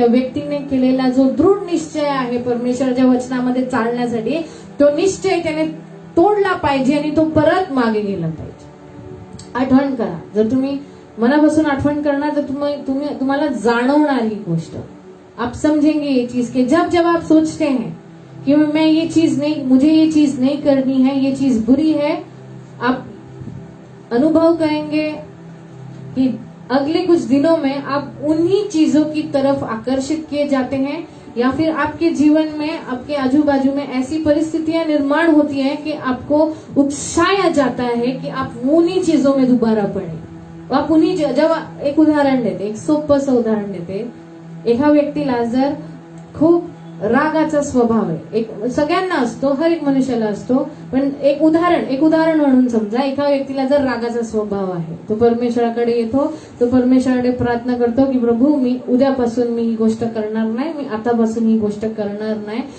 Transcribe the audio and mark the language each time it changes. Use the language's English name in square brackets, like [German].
[Marathi] त्या व्यक्तीने केलेला जो दृढ निश्चय आहे परमेश्वराच्या वचनामध्ये चालण्यासाठी तो निश्चय त्याने तोडला पाहिजे आणि तो परत मागे गेला पाहिजे. आठवण करा, जर तुम्ही मनापासून आठवण करणार तर तुम्हाला जाणवणार ही गोष्ट. [Hindi] आप समझेंगे ये चीज के जब आप सोचते हैं कि मैं ये चीज नहीं, मुझे ये चीज नहीं करनी है, ये चीज बुरी है, आप अनुभव करेंगे कि अगले कुछ दिनों में आप उन्हीं चीजों की तरफ आकर्षित किए जाते हैं, या फिर आपके जीवन में आपके आजू बाजू में ऐसी परिस्थितियां निर्माण होती हैं कि आपको उकसाया जाता है कि आप उन्हीं चीजों में दोबारा पड़े। आप उन्हीं [Marathi] जेव्हा एक उदाहरण देते, एक सोपंसं उदाहरण देते, एका व्यक्तीला जर खूप रागाचा स्वभाव आहे, एक सगळ्यांना असतो, हर एक मनुष्याला असतो, पण एक उदाहरण म्हणून समजा एका व्यक्तीला जर रागाचा स्वभाव आहे, तो परमेश्वराकडे येतो, तो परमेश्वराकडे प्रार्थना करतो की प्रभू मी उद्यापासून मी ही गोष्ट करणार नाही, मी आतापासून ही गोष्ट करणार नाही।